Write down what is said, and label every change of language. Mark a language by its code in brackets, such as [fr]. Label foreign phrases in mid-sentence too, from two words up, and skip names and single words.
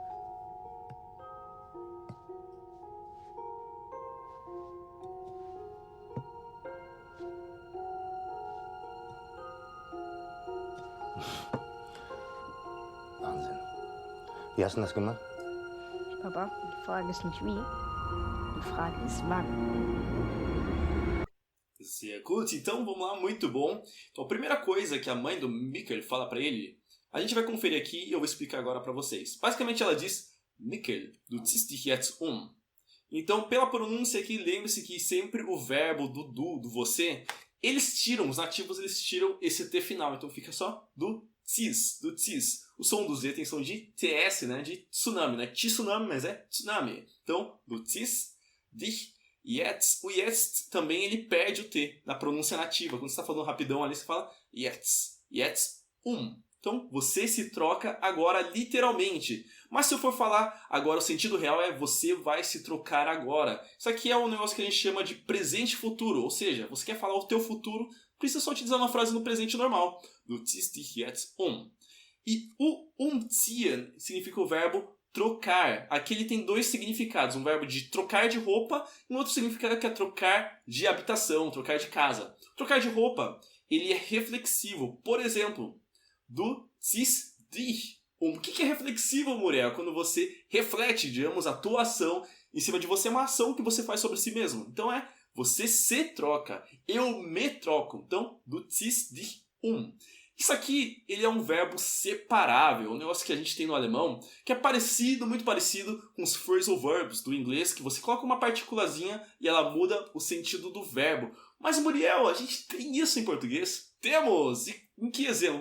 [de] Wahnsinn. Wie hast du das gemacht? Papa, die Frage ist nicht wie, die Frage ist wann. Sehr gut, [pt] então vamos lá, muito bom. Então a primeira coisa que a mãe do Mikkel fala para ele, a gente vai conferir aqui e eu vou explicar agora para vocês. Basicamente ela diz, [de] Mikkel, du ziehst dich jetzt um. [pt] Então pela pronúncia aqui, lembre-se que sempre o verbo do você, os nativos eles tiram esse T final, então fica só [de] do ziehst. [pt] O som do Z tem som de TS, né, de tsunami, né, tsunami, mas é tsunami. Então, [de] du ziehst dich. [pt] O jetzt também ele perde o T na pronúncia nativa. Quando você está falando rapidão ali, você fala jetzt. Então, você se troca agora literalmente. Mas se eu for falar agora, o sentido real é você vai se trocar agora. Isso aqui é um negócio que a gente chama de presente futuro. Ou seja, você quer falar o teu futuro, precisa só utilizar uma frase no presente normal. [de] Du ziehst dich jetzt um. [pt] E o umziehen significa o verbo trocar. Aqui ele tem dois significados. Um verbo de trocar de roupa e um outro significado que é trocar de habitação, trocar de casa. Trocar de roupa, ele é reflexivo. Por exemplo, [de] du ziehst dich um. [pt] O que é reflexivo, Muriel? Quando você reflete, digamos, a tua ação em cima de você, é uma ação que você faz sobre si mesmo. Então você se troca. Eu me troco. Então, [de] du ziehst dich um. [pt] Isso aqui, ele é um verbo separável, um negócio que a gente tem no alemão, que é parecido, muito parecido com os [en] phrasal verbs [pt] do inglês, que você coloca uma partículazinha e ela muda o sentido do verbo. Mas, Muriel, a gente tem isso em português? Temos! E em que exemplo?